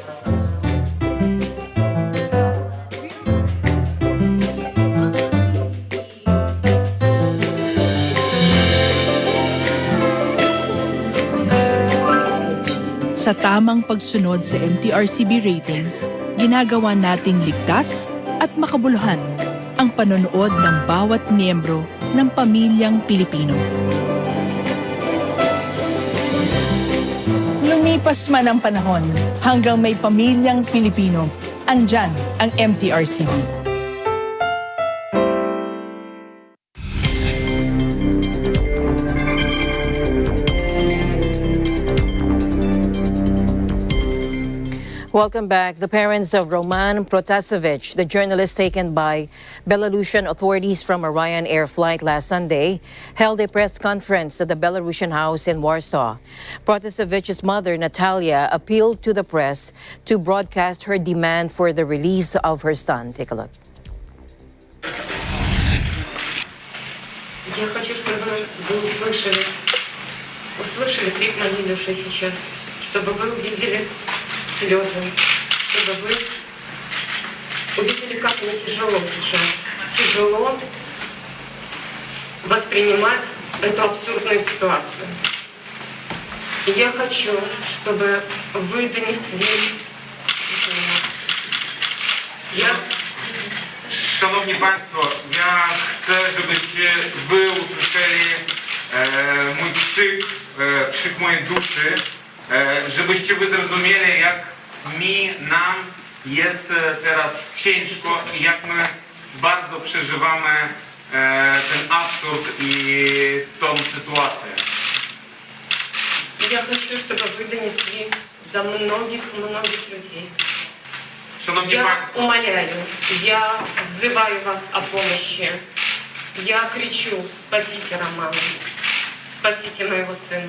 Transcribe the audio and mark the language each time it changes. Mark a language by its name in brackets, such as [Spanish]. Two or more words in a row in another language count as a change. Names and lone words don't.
[Filipino] Sa tamang pagsunod sa MTRCB ratings, ginagawa nating ligtas at makabuluhan ang panonood ng bawat miyembro ng pamilyang Pilipino. Lumipas man ang panahon, hanggang may pamilyang Pilipino, andyan ang MTRCB. [English] Welcome back. The parents of Roman Protasevich, the journalist taken by Belarusian authorities from a Ryanair flight last Sunday, held a press conference at the Belarusian house in Warsaw. Protasevich's mother, Natalia, appealed to the press to broadcast her demand for the release of her son. Take a look. [Russian] Я хочу, чтобы вы услышали крик моей души сейчас, чтобы вы увидели слезы, чтобы вы увидели, как мне тяжело сейчас. Тяжело воспринимать эту абсурдную ситуацию. И я хочу, чтобы вы донесли. [Polish] Szanowni Państwo, ja chcę, żebyście wy usłyszeli mój krzyk mojej duszy, żebyście wy zrozumieli, jak nam jest teraz ciężko i jak my bardzo przeżywamy ten absurd i tą sytuację. [Russian] Я хочу, чтобы вы донесли до многих людей. [Polish] Szanowni [Russian] Я [Polish] Państwo, [Russian] умоляю, я взываю вас о помощи. Я кричу: спасите Романа, спасите моего сына.